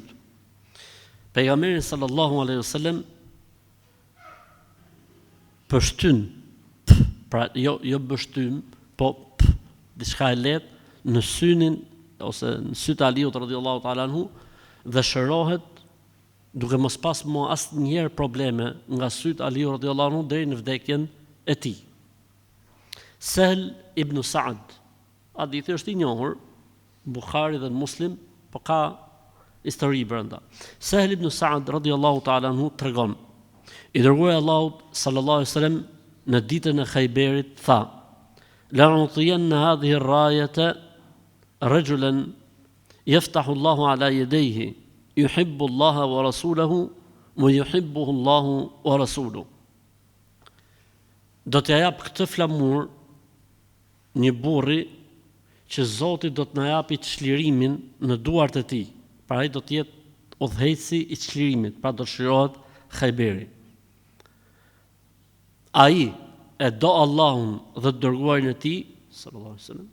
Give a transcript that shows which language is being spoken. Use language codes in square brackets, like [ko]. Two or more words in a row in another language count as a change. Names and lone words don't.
[sq] Pejgamberi [ar] صلى الله عليه وسلم [sq] pështyn, pra jo bështym, po diçka e lehtë në synin ose në syt Aliut [ar] رضي الله تعالى عنه [sq] dhe shërohet duke mos pas më asnjëherë probleme nga syt Aliut [ar] رضي الله عنه [sq] deri në vdekjen e tij. Sahl ibn Sa'd, hadithi është i njohur, Buhari dhe Muslim, po ka histori brenda. Sahl ibn Sa'd [ar] رضي الله تعالى عنه [sq] tregon: I dërguari Allahut [ar] صلى الله عليه وسلم [sq] në ditën e Khajberit tha: [ar] "لأعطين هذه الراية رجلا يفتح الله على يديه يحب الله ورسوله ويحبه الله ورسوله." [sq] Do t'ja jap këtë flamur një burri që Zoti do të na japi çlirimin në duart e tij. Pra ai do të jetë udhëheqësi i çlirimit, pra do shërohet Khajberi. Ai e do Allahun dhe të dërguarin e tij, [ar] صلى الله عليه وسلم.